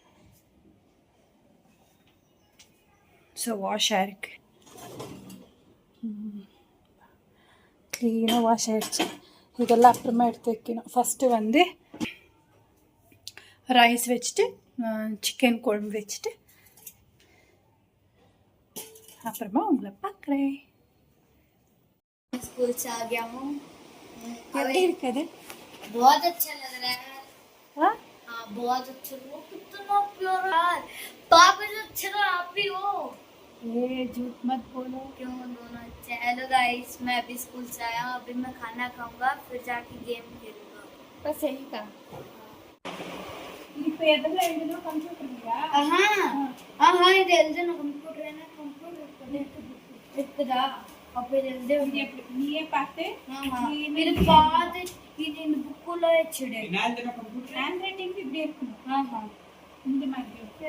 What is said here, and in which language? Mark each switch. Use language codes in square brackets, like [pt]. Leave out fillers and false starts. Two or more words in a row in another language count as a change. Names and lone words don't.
[ta] ஸோ வாஷ் ஆயிருக்கு, க்ளீனாக வாஷ் ஆகிடுச்சு. இதெல்லாம் அப்புறமா எடுத்து வைக்கணும். ஃபஸ்ட்டு வந்து ரைஸ் வச்சுட்டு சிக்கன் குழம்பு வச்சுட்டு அப்புறமா உங்களை பார்க்குறேன். [hi] स्कूल से आ गया हूँ. [ta] எப்படி இருக்குது? [hi] बहुत अच्छा लग रहा है. हाँ बहुत अच्छा. वो कितना प्यारा है. पापा से अच्छा तो आप ही हो. ये झूठ मत बोलो. क्यों? दोनों अच्छे. [en] Hello guys, [hi] मैं अभी स्कूल से आया हूँ. अभी मैं खाना खाऊंगा, फिर जाके गेम खेलूंगा. बस यही का. [ta] இப்போ எதெல்லாம் எழுதணும்? கம்ப்யூட்டர் இல்லையா? இது எழுதணும். கம்ப்யூட்டர் என்ன? கம்ப்யூட்டர் இருக்குதா? அப்போ இது எழுத நீயே பார்த்து இது பார்த்து இது இந்த புக்குள்ள வச்சுடு. [en] hand writing [ta] இப்படி இருக்கணும். இந்த மாதிரி இருக்கு.